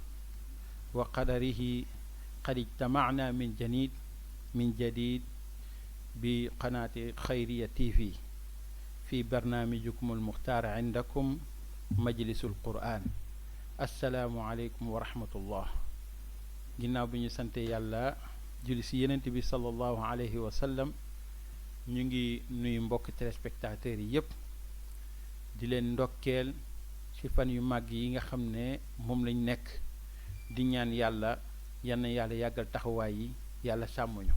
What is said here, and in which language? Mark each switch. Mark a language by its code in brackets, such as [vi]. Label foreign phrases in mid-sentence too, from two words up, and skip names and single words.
[ar] وقدره قد اجتمعنا من جديد بقناة خيرية تي في برنامجكم المختار عندكم مجلس القرآن. السلام عليكم ورحمة الله. [wo] ginnaaw bi ñu sante yàlla julli si yenent bi [ar] صلى الله عليه وسلم [wo] ñu ngi nuyu mbokk téléspectateurs yi yépp di leen ndokkeel ci fan yu màgg yi nga xam ne moom lañ nekk di ñaan yàlla yann yàlla yàggal taxawaay yi yàlla sàmmuñu.